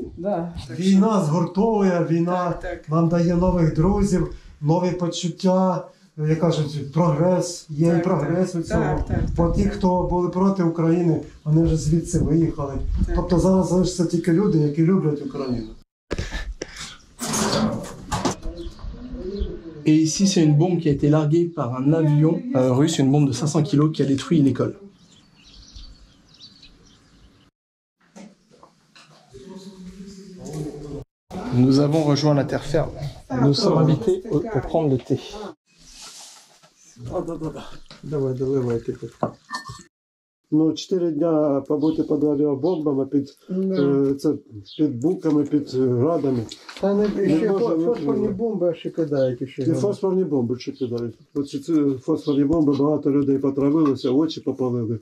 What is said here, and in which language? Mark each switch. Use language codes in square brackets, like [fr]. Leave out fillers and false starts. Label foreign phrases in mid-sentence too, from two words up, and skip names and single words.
[uk] Війна згуртовує, війна нам дає нових друзів, нові почуття. Як кажуть, прогрес, є і прогрес у цьому. Бо ті, хто були проти України, вони вже звідси виїхали. Тобто зараз залишаться тільки люди, які люблять Україну. [fr] Et ici, c'est une bombe qui a été larguée par un avion russe, une bombe de 500 kg qui a détruit l'école. Nous avons rejoint la terre ferme. Nous sommes invités pour prendre le thé. [uk] Давай, доливайте тут. Ну, 4 дня побути під авіабомбами, під буками, під градами. Та ще фосфорні бомби ще кидають. І фосфорні бомби ще кидають. Оці фосфорні бомби, багато людей потравилося, очі попалили.